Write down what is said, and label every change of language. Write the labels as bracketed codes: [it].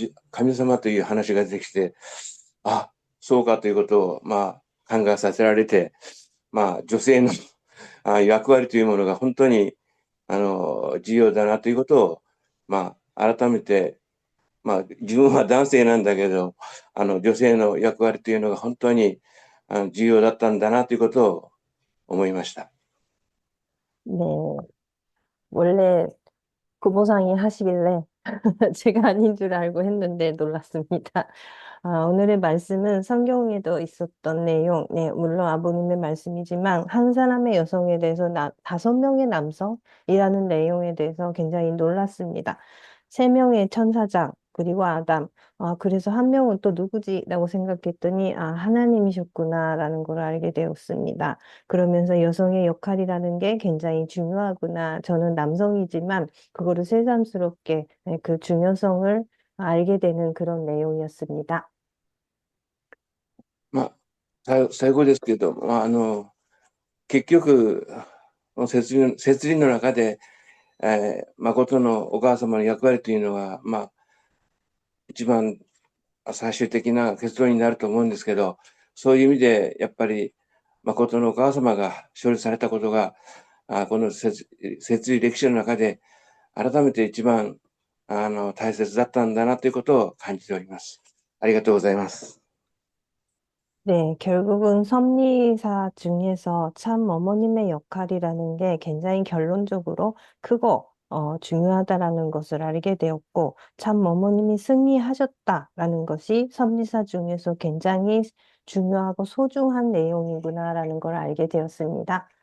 [ja] 神様という話が出てきて、そうかということを、考えさせられて、女性の役割というものが本当に、重要だなということを、改めて、自分は男性なんだけど、女性の役割というのが本当に重要だったんだなということを思いました。 [ko] 네, 원래 구보상이 하시길래 제가 아닌 줄 알고 했는데 놀랐습니다. 오늘의 말씀은 성경에도 있었던 내용, 네, 물론 아버님의 말씀이지만 한 사람의 여성에 대해서 5명의 남성이라는 내용에 대해서 굉장히 놀랐습니다. 3명의 천사장, 그리고 아담. 그래서 한 명은 또 누구지? 라고 생각했더니, 하나님이셨구나라는 걸 알게 되었습니다. 그러면서 여성의 역할이라는 게 굉장히 중요하구나. 저는 남성이지만 그거를 새삼스럽게 그 중요성을 알게 되는 그런 내용이었습니다. [ja] 最後ですけど、結局、説理の中で、誠のお母様の役割というのは、一番最終的な結論になると思うんですけど、そういう意味で、やっぱり、誠のお母様が勝利されたことが、この説理歴史の中で、改めて一番大切だったんだなということを感じております。ありがとうございます。 [ko] 네, 결국은 섭리사 중에서 참 어머님의 역할이라는 게 굉장히 결론적으로 크고 중요하다라는 것을 알게 되었고, 참 어머님이 승리하셨다라는 것이 섭리사 중에서 굉장히 중요하고 소중한 내용이구나라는 걸 알게 되었습니다.